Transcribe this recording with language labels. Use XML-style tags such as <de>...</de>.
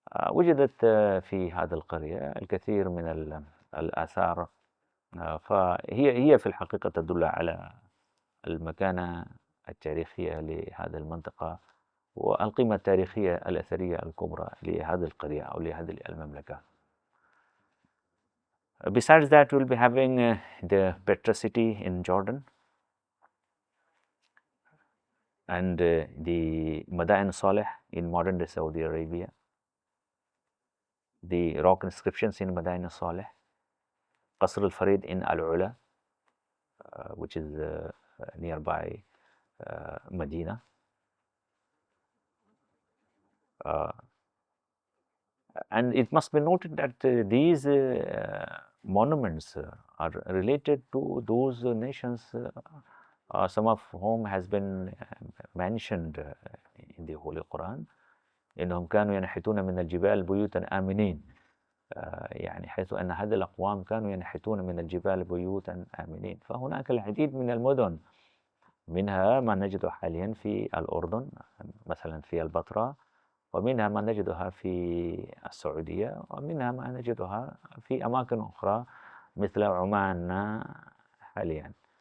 <ar>وجدت في هذه القرية الكثير من الآثار، فهي في الحقيقة تدل على المكانة التاريخية لهذه المنطقة والقيمة التاريخية الأثرية الكبرى لهذه القرية أو لهذه المملكة.</ar> <en>Besides that, we'll be having the Petra city in Jordan and the Madain Saleh in modern day Saudi Arabia, the rock inscriptions in Madain Saleh, Qasr al-Farid in Al-Ula, which is nearby Medina. And it must be noted that these monuments are related to those nations, some of whom has been mentioned in the Holy Quran.</en> <ar>إنهم كانوا ينحتون من الجبال بيوتا آمنين، يعني حيث أن هذه الأقوام كانوا ينحتون من الجبال بيوتا آمنين. فهناك العديد من المدن، منها ما نجده حاليا في الأردن مثلا في البتراء، ومنها ما نجدها في السعودية، ومنها ما نجدها في أماكن أخرى مثل عمان حاليا.</ar>